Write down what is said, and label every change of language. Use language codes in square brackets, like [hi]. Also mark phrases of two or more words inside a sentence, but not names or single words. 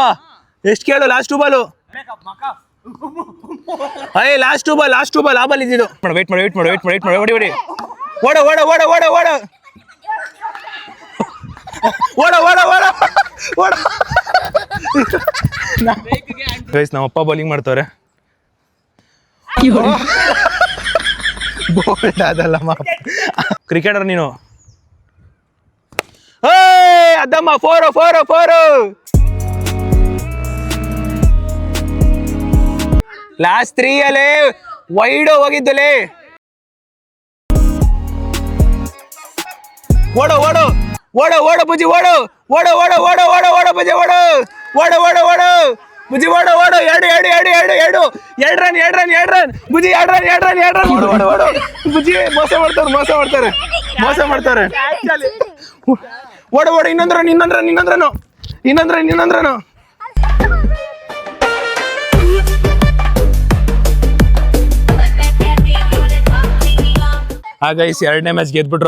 [kn] ಎಷ್ಟು ಕೇಳು? [en] last 2 ball. last 2 ball. [kn] ಆ ಬಾಲ್ ಇದ್ದಿದ್ದು. ವೇಟ್ ಮಾಡಿ ಹೊಡಿ ಹೊಡಿ. ಓಡ ಓಡ ಓಡ ಓಡ ಓಡ ಓಡ ಓಡ ಓಡ ಓಡ. ಗೈಸ್ ನಮ್ಮ ಅಪ್ಪ ಬೌಲಿಂಗ್ ಮಾಡ್ತವ್ರೆ. ಬೋಲ್ಡ್ ಅದಲ್ಲಮ್ಮ, ಕ್ರಿಕೆಟರ್ ನೀನು. ಅದಮ್ಮ 4 ಲಾಸ್ಟ್ 3 ಅಲ್ಲೇ ವೈಡ್ ಹೋಗಿದ್ದಲೇ. ಓಡು ಓಡು ಓಡು ಓಡು ಬುಜ್ಜಿ ಓಡು ಓಡು ಓಡು ಓಡು ಓಡು ಓಡು ಬುಜ್ಜಿ ಓಡು ಓಡು ಓಡು ಓಡು ಬುಜ್ಜಿ ಓಡು ಓಡು ಎರಡು ರನ್ ಬುಜ್ಜಿ ಎರಡು ರನ್ ಓಡು ಓಡು ಬುಜ್ಜಿ ಮೋಸ ಮಾಡ್ತಾರೆ ಓಡು ಓಡು ಇನ್ನೊಂದ್ರನು ಗೈಸ್ ಎರಡನೇ ಮ್ಯಾಚ್ ಗೆದ್ಬಿಟ್ರು.